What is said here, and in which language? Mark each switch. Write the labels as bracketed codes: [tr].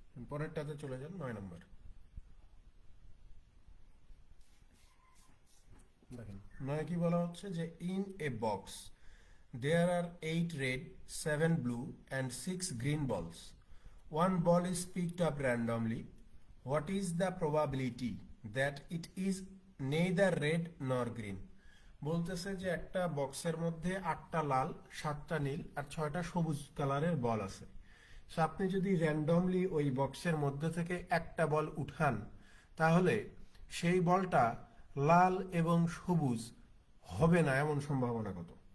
[bn] পরেরটাতে চলে যান, 9 নম্বর। দেখেন 9 কি বলা হচ্ছে যে [en] In a box there are 8 red, 7 blue and 6 green balls. One ball is picked up randomly. What is the probability that it is neither red nor green? [bn] বলতেছে যে একটা বক্সের মধ্যে 8টা লাল, 7টা নীল আর 6টা সবুজ কালারের বল আছে। সো আপনি যদি র্যান্ডমলি ওই বক্সের মধ্যে থেকে একটা বল উঠান তাহলে সেই বলটা লাল এবং সবুজ হবে না এমন সম্ভাবনা কত?